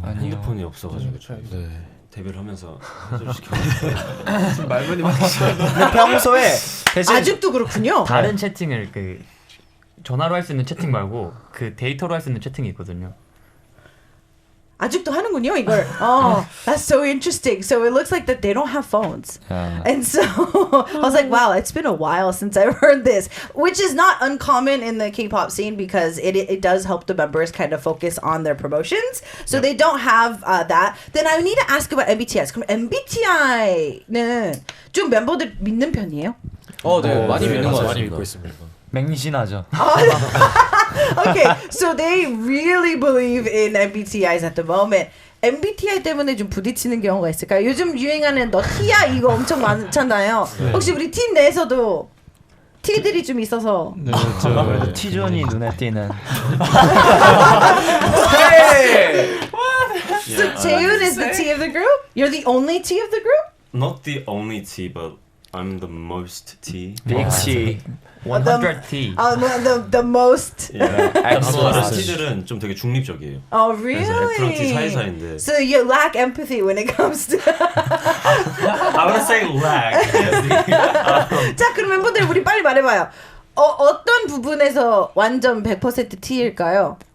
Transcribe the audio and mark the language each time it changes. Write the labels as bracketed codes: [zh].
[ko] 핸드폰이 없어가지고 네. 데뷔를 하면서 해소시켜. 말문이 근데 평소에 대신 아직도 그렇군요. 다른 채팅을 그 전화로 할 수 있는 채팅 말고 그 데이터로 할 수 있는 채팅이 있거든요. 아직도 하는군요, 이걸. [en] That's so interesting. So it looks like that they don't have phones. And so I was like, wow, it's been a while since I've heard this, which is not uncommon in the K-pop scene because it does help the members kind of focus on their promotions. So they don't have that. Then I need to ask about MBTI. [ko] 그럼 MBTI는 좀 멤버들 믿는 편이에요? 네, 많이 믿는 거 많이 같습니다. 믿고 있습니다. 맹신하죠. [en] Okay, so they really believe in MBTIs at the moment. [ko] MBTI 때문에 좀 부딪히는 경우가 있을까요? 요즘 유행하는 너 T야 이거 엄청 많잖아요. 혹시 우리 팀 내에서도 T들이 좀 있어서 네, T존이 눈에 띄는. [en] So Taeyoon is the T of the group? You're the only T of the group? Not the only T, but I'm the most T. Big T. 100T. The most. [ko] 다른 T들은 좀 되게 중립적이에요. Oh, 그래서 F랑 T 사이사이인데. [en] So you lack empathy when it comes to. I would say lack. [ko] 자, 그럼 멤버들 우리 빨리 말해봐요. 어떤 부분에서 완전 100% T일까요?